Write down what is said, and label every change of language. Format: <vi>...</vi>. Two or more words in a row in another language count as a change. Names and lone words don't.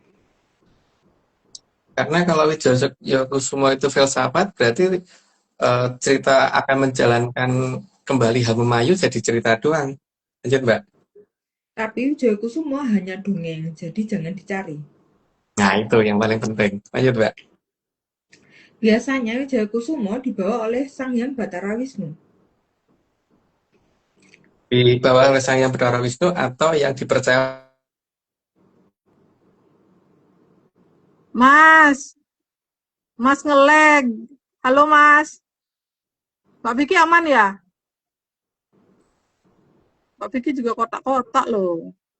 <id>Karena kalau Wijaya Kusuma itu filsafat, berarti cerita akan menjalankan kembali Hamemayu jadi cerita doang. Lanjut, Mbak. Tapi Wijaya Kusumo hanya dongeng, jadi jangan dicari. Nah, itu yang paling penting. Lanjut, Mbak. Biasanya Wijaya Kusumo dibawa oleh Sang Hyang Bathara Wisnu. Di bawah oleh Sang Hyang Bathara Wisnu atau yang dipercaya. Mas, Mas ngelag. Halo Mas, Mbak Vicky aman ya? Mbak Vicky juga kotak-kotak loh.</id>